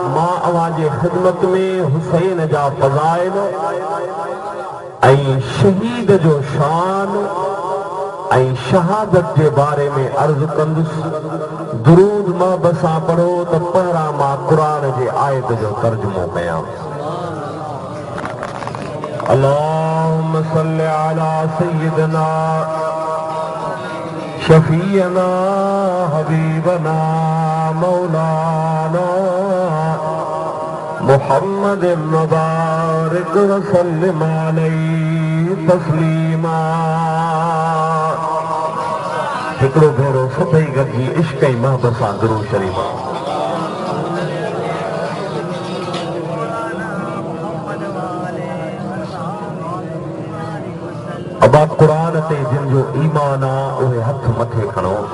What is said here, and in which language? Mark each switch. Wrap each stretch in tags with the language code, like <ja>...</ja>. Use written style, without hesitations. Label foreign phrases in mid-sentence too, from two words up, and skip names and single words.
<sd>मां अव्हां जे ख़िदमत में हुसैन जा फ़ज़ाइल ऐं शहीद जो शान ऐं शहादत जे बारे में अर्ज़ु कंदुसि। दुरूद महब सां पढ़ो त पहिरां मां क़ुरान जे आयत जो तर्जुमो कयां।</sd> <ar>اللهم صل على سيدنا شفيعنا حبيبنا مولانا محمد مبارك وسلم عليه تسليما.</ar> <sd>हिकिड़ो भेरो सभई गॾिजी इश्क़ ऐं महबत सां दुरूद शरीफ़। अबा क़ुरान ते जिन जो ईमान आहे उहे हथ मथे खणो।</sd>